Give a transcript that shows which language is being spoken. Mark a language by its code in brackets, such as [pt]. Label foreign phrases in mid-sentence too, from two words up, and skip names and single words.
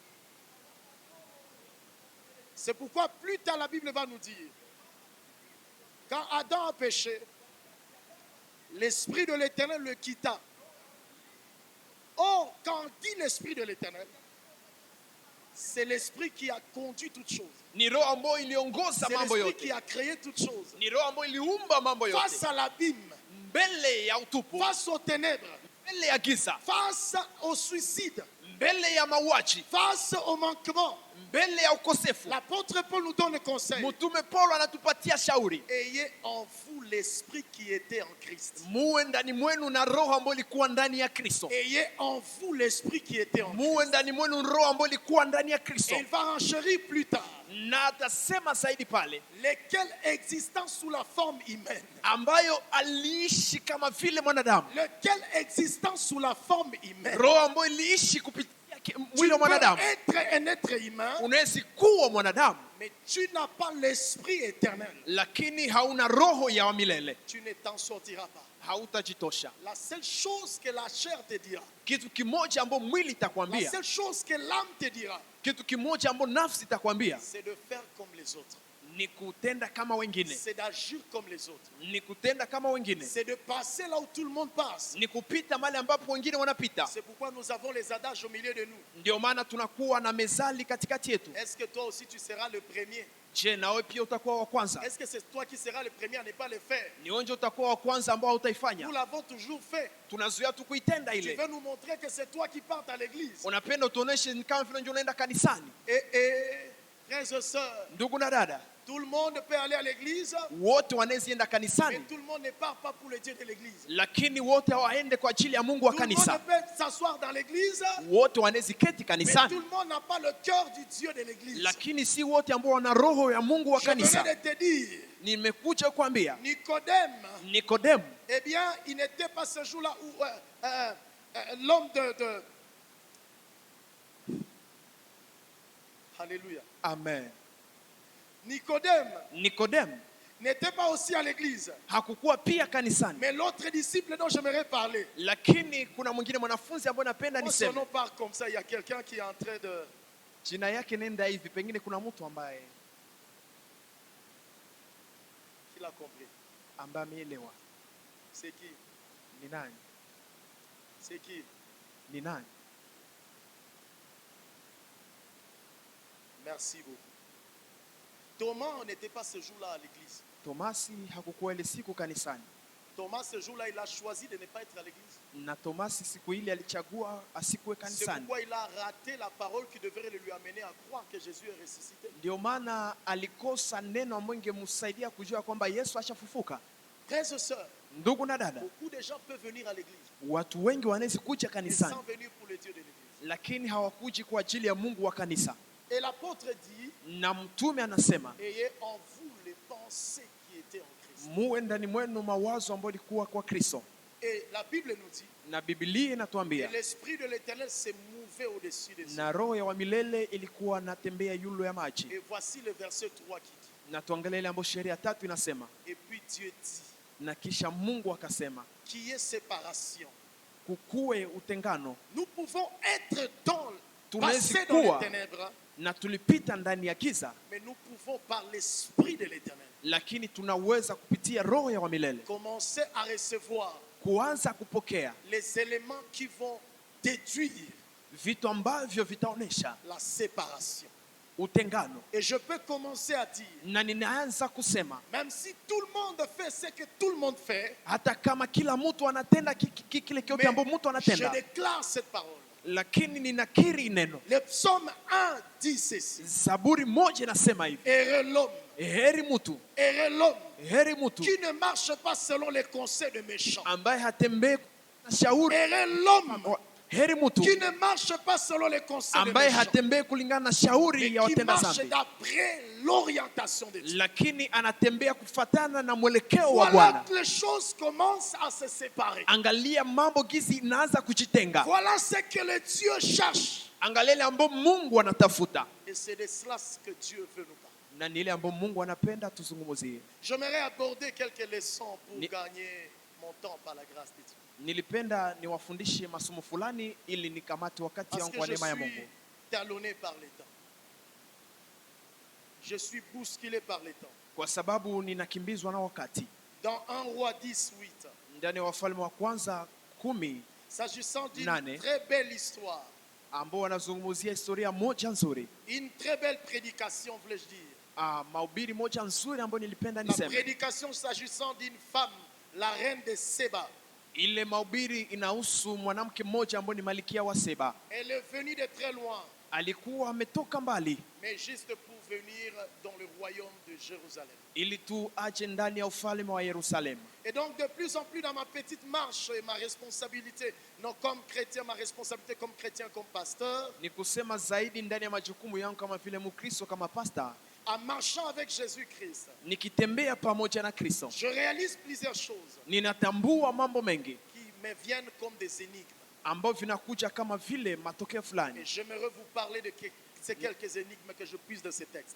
[fr] C'est pourquoi plus tard la Bible va nous dire, quand Adam a péché, l'esprit de l'Éternel le quitta. Or, quand on dit l'esprit de l'Éternel, c'est l'esprit qui a conduit toutes choses. [sw] Ni roho ambayo iliongoza [fr] C'est [sw] mambo [fr] l'esprit [sw] yote. [fr] qui a créé toutes choses. [sw] Ni roho ambayo iliumba mambo yote. [fr] Face à l'abîme, [sw] Mbele ya utupu, [fr] face aux ténèbres, [sw] mbele ya giza, [fr] face au suicide, [sw] mbele ya mauaji, [fr] face au manquement, [sw] mbele ya ukosefu. [fr] l'apôtre Paul nous donne le conseil. [sw] Mtume Paulo anatupatia shauri. [fr] Ayez en vous l'esprit qui était en Christ. [sw] Muwe ndani mwenu na roho ambayo ilikuwa ndani ya Kristo. [fr] Ayez en vous l'esprit qui était en [sw] Muwe [fr] Christ. [sw] ndani mwenu roho ambayo ilikuwa ndani ya Kristo. [fr] Et il va enchérir plus tard. [sw] Na atasema zaidi pale, [fr] Lesquels existant sous la forme humaine. [sw] ambayo aliishi kama vile mwanadamu. [fr] Lequel existant sous la forme humaine. [sw] Roho ambayo iliishi kupitia [fr] Tu [sw] mwili wa [fr] peux [sw] mwanadamu. [fr] être un être humain, [sw] Unaweza kuwa mwanadamu, [fr] mais tu n'as pas l'esprit éternel. [sw] lakini hauna roho ya milele. [fr] Tu ne t'en sortiras pas. [sw] Hautajitosha. [fr] La seule chose que la chair te dira, [sw] Kitu kimoja ambacho mwili [fr] la [sw] itakwambia, [fr] seule chose que l'âme te dira, [sw] kitu kimoja ambacho nafsi itakwambia, [fr] c'est de faire comme les autres. [sw] ni kutenda kama wengine, [fr] c'est d'agir comme les autres. [sw] ni kutenda kama wengine, [fr] C'est de passer là où tout le monde passe. [sw] ni kupita mahali ambapo wengine wanapita. [fr] C'est pourquoi nous avons les adages au milieu de nous. [sw] Ndio maana tunakuwa na mezali katikati yetu. [fr] Est-ce que toi aussi tu seras le premier? [sw] Je, nawe pia utakuwa wa kwanza? [fr] Est-ce que c'est toi qui seras le premier à ne pas le faire? [sw] Ni wewe utakuwa wa kwanza ambao utaifanya? [fr] Nous l'avons toujours fait. [sw] Tunazuia tu kuitenda [fr] Tu [sw] ile. [fr] veux nous montrer que c'est toi qui partes à l'église. [sw] Unapenda utuoneshe ni kama vile ndio unaenda kanisani. [fr] Frères et sœurs, [sw] Ndugu na dada, [fr] tout le monde peut aller à l'église, [sw] wote wanaezienda [fr] mais [sw] kanisani, [fr] tout le monde ne part pas pour le Dieu de l'église. [sw] lakini wote hawaende kwa ajili ya Mungu wa [fr] Tout le monde [sw] kanisa. [fr] peut s'asseoir dans l'église, [sw] Wote waneziketi [fr] mais [sw] kanisani, [fr] tout le monde n'a pas le cœur du Dieu de l'église. [sw] lakini si wote ambao wana roho ya Mungu wa [fr] Je venais [sw] kanisa. [fr] de te dire, [sw] Nimekuja kuambia [fr] Nicodème, [sw] Nikodemu, [fr] eh bien, il n'était pas ce jour-là où l'homme de... Alléluia. amen. Nicodème n'était pas aussi à l'église. [sw] Hakukuwa pia kanisani, [fr] Mais l'autre disciple dont j'aimerais parler, [sw] lakini kuna mwingine mwanafunzi ambaye napenda [fr] moi, son [sw] niseme [fr] nom part comme ça, il y a quelqu'un qui est en train de... [sw] jina yake, nenda hivi, pengine kuna mtu ambaye [fr] Qui l'a compris? [sw] ameelewa. [fr] C'est qui? [sw] Ni nani? [fr] C'est qui? [sw] Ni nani? [fr] Merci beaucoup. Thomas n'était pas ce jour-là à l'église. [sw] Tomasi hakukuwa ile siku kanisani, [fr] Thomas, ce jour-là, il a choisi de ne pas être à l'église. [sw] na Tomasi siku ile alichagua asikuwe [fr] C'est [sw] kanisani. [fr] pourquoi il a raté la parole qui devrait lui amener à croire que Jésus est ressuscité. [sw] Ndio maana alikosa neno ambalo ingemsaidia kujua kwamba Yesu ashafufuka. [fr] Frères et sœurs, [sw] Ndugu na dada, [fr] beaucoup de gens peuvent venir à l'église, [sw] watu wengi wanaweza kuja [fr] mais [sw] kanisani, [fr] sans venir pour le Dieu de l'église. [sw] lakini hawakuji kwa ajili ya Mungu wa kanisa. [fr] Et l'apôtre dit, [sw] Na mtume anasema, [fr] ayez en vous les pensées qui étaient en Christ. [sw] muwe ndani mwenu mawazo ambayo ilikuwa kwa Kristo. [fr] Et la Bible nous dit, [sw] Na Biblia [fr] et [sw] inatuambia, [fr] l'Esprit de l'Éternel s'est mouvé au-dessus des cieux. [sw] na roho ya wa milele ilikuwa natembea yulu ya maji. [fr] Et voici le verset 3 qui dit, [sw] Na tuangalie ile ambayo sheria 3 inasema, [fr] et puis Dieu dit, [sw] na kisha Mungu akasema, [fr] qu'il y ait séparation. [sw] kukuwe utengano. [fr] Nous pouvons être dans, [sw] Tunaweza [fr] passer dans les [sw] kuwa [fr] ténèbres, [sw] na tulipita ndani ya giza, [fr] mais nous pouvons par l'Esprit de l'Éternel [sw] lakini tunaweza kupitia roho ya wa milele [fr] commencer à recevoir [sw] kuanza kupokea [fr] les éléments qui vont déduire [sw] vitu ambavyo vitaonesha [fr] la séparation. [sw] utengano. [fr] Et je peux commencer à dire, [sw] Na ninaanza kusema, [fr] même si tout le monde fait ce que tout le monde fait, [sw] hata kama kila mtu anatenda kile kiote ambacho mtu [fr] je [sw] anatenda, [fr] déclare cette parole. [sw] lakini ninakiri neno. [fr] Le psaume 1 dit ceci. [sw] Zaburi 1 inasema hivi, [fr] Heureux l'homme, [sw] heri mtu, [fr] heureux l'homme [sw] heri mtu [fr] qui ne marche pas selon les conseils de méchants. [sw] ambaye hatembei na shauri, [fr] Heureux l'homme [sw] heri mtu [fr] qui ne marche pas selon les conseils de [sw] ambaye [fr] méchants, [sw] hatembei kulingana na [fr] mais [sw] shauri ya [fr] qui [sw] watenda [fr] marche [sw] dhambi, [fr] d'après l'orientation de Dieu. [sw] lakini anatembea kufatana na mwelekeo wa [fr] Voilà [sw] Bwana. [fr] que les choses commencent à se séparer. [sw] Angalia mambo gizi inaanza kujitenga. [fr] Voilà ce que le Dieu cherche. [sw] Angalia ile ambayo Mungu anatafuta, [fr] Et c'est de cela que Dieu veut nous parler. [sw] na ni ile ambayo Mungu anapenda tuzungumzie. [fr] J'aimerais aborder quelques leçons pour [sw] Ni- [fr] gagner mon temps par la grâce de Dieu. [sw] Nilipenda niwafundishe masomo fulani ili nikamate wakati [fr] Parce [sw] wangu [fr] que [sw] wa [fr] je [sw] neema ya [fr] suis [sw] Mungu, [fr] talonné par les temps. Je suis bousculé par les temps. [sw] kwa sababu ninakimbizwa na wakati. [fr] Dans 1 Roi 10:8, [sw] Ndani ya Wafalme wa Kwanza 10 [fr] s'agissant d'une [sw] Nane. [fr] très belle histoire, [sw] ambao wanazungumzia historia moja nzuri, [fr] une très belle prédication, voulais-je dire. [sw] mahubiri moja nzuri ambayo nilipenda [fr] La [sw] niseme. [fr] prédication s'agissant d'une femme, la reine de Séba. [sw] Ile mahubiri inahusu mwanamke mmoja ambaye ni malkia wa Seba. [fr] Elle est venue de très loin, [sw] Alikuwa ametoka mbali [fr] mais juste pour venir dans le royaume de Jérusalem. [sw] ili tu aje ndani ya ufalme wa Yerusalemu. [fr] Et donc de plus en plus dans ma petite marche et ma responsabilité, non comme chrétien, ma responsabilité comme chrétien, comme pasteur, [sw] Ni kusema zaidi ndani ya majukumu yangu kama vile Mkristo, kama pasta, [fr] en marchant avec Jésus-Christ, [sw] nikitembea pamoja na Kristo, [fr] je réalise plusieurs choses [sw] ninatambua mambo mengi [fr] qui me viennent comme des énigmes. [sw] ambavyo vinakuja kama vile matokeo [fr] Et [sw] fulani, [fr] j'aimerais vous parler de ces quelques énigmes que je puise dans ces textes.